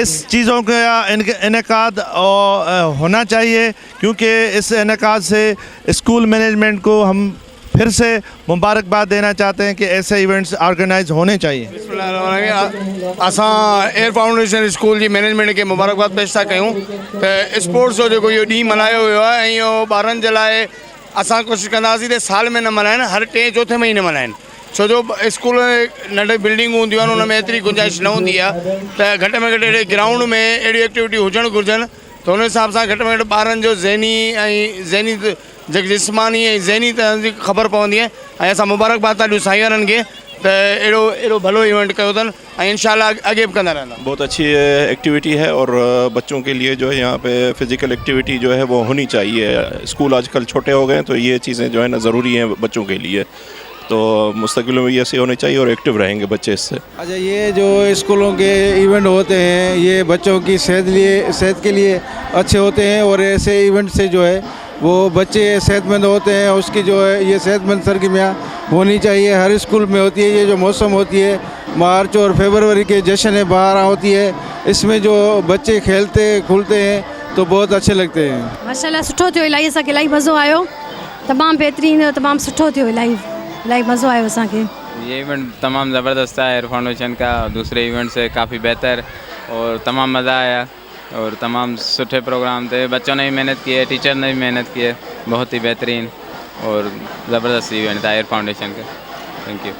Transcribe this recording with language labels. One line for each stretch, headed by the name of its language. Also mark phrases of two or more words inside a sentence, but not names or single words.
Urdu: اس چیزوں کا انعقاد ہونا چاہیے کیونکہ اس انعقاد سے اسکول مینجمنٹ کو ہم پھر سے مبارکباد دینا چاہتے ہیں کہ ایسے ایونٹس آرگنائز ہونے چاہییں.
Sindhi: असां एयर फाउंडेशन स्कूल जी मैनेजमेंट के मुबारकबाद पेश था कयूं त स्पोर्ट्स जो जेको इहो ॾींहुं मल्हायो वियो आहे ऐं इहो ॿारनि जे लाइ असां कोशिशि कंदासीं त साल में न मल्हाइनि, हर 3-4 महीने मल्हाइनि। छो जो स्कूल नंढे बिल्डिंगूं हूंदियूं आहिनि, उन में एतिरी गुंजाइश न हूंदी आहे त घटि में घटि अहिड़े ग्राउंड में अहिड़ी एक्टिविटी हुजणु घुरिजनि त हुन हिसाब सां घटि में घटि ॿारनि जो ज़हनी जेकी जिस्मानी ऐं ज़हनी तरह जी ख़बर पवंदी आहे। ऐं असां मुबारकबाद था ॾियूं साईं वारनि खे त अहिड़ो भलो इवेंट कयो अथनि ऐं इंशाल्लाह आगे भी कंदा रहंदा।
Urdu: بہت اچھی ایکٹیویٹی ہے اور بچوں کے لیے جو ہے یہاں پہ فزیکل ایکٹیویٹی جو ہے وہ ہونی چاہیے. اسکول آج کل چھوٹے ہو گئے تو یہ چیزیں جو ہے نا ضروری ہیں بچوں کے لیے، تو مستقبل میں یہ ایسے ہونے چاہییں اور ایکٹو رہیں گے بچے اس سے. اچھا، یہ جو اسکولوں کے ایونٹ ہوتے ہیں یہ بچوں کی صحت کے لیے اچھے ہوتے ہیں اور ایسے ایونٹ سے جو ہے وہ بچے صحت مند ہوتے ہیں. اس کی جو ہے یہ صحت مند سرگرمیاں ہونی چاہییں، ہر اسکول میں ہوتی ہے. یہ جو موسم ہوتی ہے مارچ اور فروری کے جشن ہے بہار ہوتی ہے، اس میں جو بچے کھیلتے کھلتے ہیں تو بہت اچھے لگتے ہیں.
Sindhi: माशाल्लाह सुठो थियो, इलाही असांखे इलाही मज़ो आयो, तमामु बहितरीनु, तमामु सुठो थियो, इलाही मज़ो आयो असांखे।
Urdu: یہ ایونٹ تمام زبردست ہے ایئر فاؤنڈیشن کا، دوسرے ایونٹ سے کافی بہتر اور تمام مزا آیا اور
Sindhi: तमाम सूठे
Urdu: پروگرام تھے. بچوں نے بھی محنت کی ہے، ٹیچر نے بھی محنت کی ہے، بہت ہی بہترین اور زبردست ایونٹ تھا ایئر فاؤنڈیشن کا.
English: Thank you.